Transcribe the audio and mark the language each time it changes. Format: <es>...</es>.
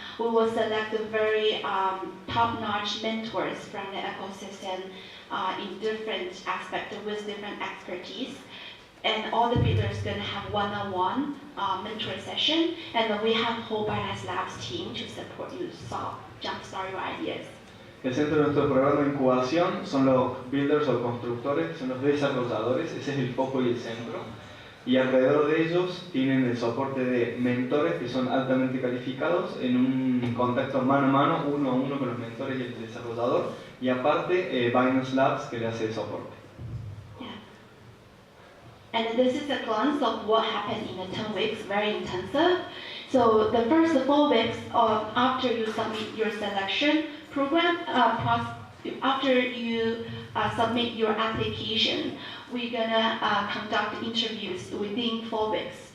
<en>We will select the very top-notch mentors from the ecosystem in different aspects with different expertise. and all the builders gonna have one-on-one mentor session, and then we have whole Binance Labs team to support you jumpstart your ideas.</en> <es>El centro de nuestro programa de incubación son los builders o constructores, son los desarrolladores, ese es el foco y el centro. Y alrededor de ellos tienen el soporte de mentores que son altamente calificados en un contacto mano a mano, uno a uno con los mentores y el desarrollador. Y aparte, Binance Labs que le hace el soporte.</es> <en>Yeah. And this is a glance of what happened in the 10 weeks, very intensive. So the first 4 weeks after you submit your selection program, after you submit your application, we're gonna conduct interviews within 4 weeks.</en>